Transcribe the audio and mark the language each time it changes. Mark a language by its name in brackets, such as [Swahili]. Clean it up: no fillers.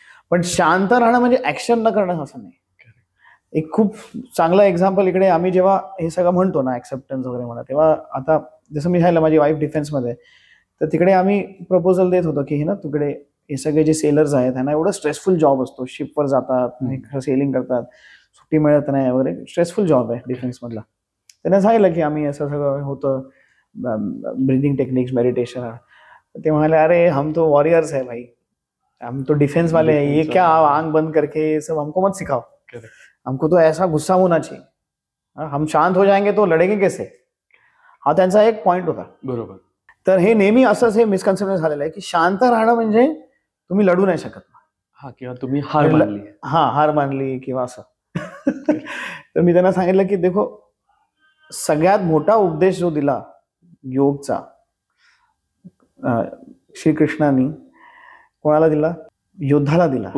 [Marathi] पण शांत राहणं म्हणजे ऍक्शन न करणं असं नाही. एक खूप चांगलं एक्झाम्पल इकडे आम्ही जेव्हा हे सगळं म्हणतो ना ऍक्सेप्टन्स वगैरे म्हणा तेव्हा आता जसं मी सांगितलं माझी वाईफ डिफेन्समध्ये तर तिकडे आम्ही प्रपोजल देत होतो की तिकडे हे सगळे जे सेलर्स आहेत त्यांना एवढं स्ट्रेसफुल जॉब असतो. शिपवर जातात सेलिंग करतात सुट्टी मिळत नाही वगैरे स्ट्रेसफुल जॉब आहे डिफेन्स मधला. त्यांना सांगितलं की आम्ही असं सगळं होतं ब्रीदिंग टेक्निक्स मेडिटेशन. ते म्हणाले [Hindi] अरे हम तो वॉरियर्स है भाई हम तो डिफेंस वाले हैं ये क्या आंख बंद करके सब हमको मत सिखाओ. हमको तो ऐसा गुस्सा होना चाहिए हम शांत हो जाएंगे तो लढेंगे कैसे. [Marathi] हा त्यांचा एक पॉइंट होता. बरोबर. तर हे नेहमी असंच हे मिसकन्सेप्शन झालेलं आहे की शांत राहणं म्हणजे तुम्ही लढू नाही शकत. किंवा तुम्ही हार मानली किंवा असं. तर मी त्यांना सांगितलं की देखो सगळ्यात मोठा उपदेश जो दिला योगचा श्रीकृष्णांनी कोणाला दिला योद्धाला दिला.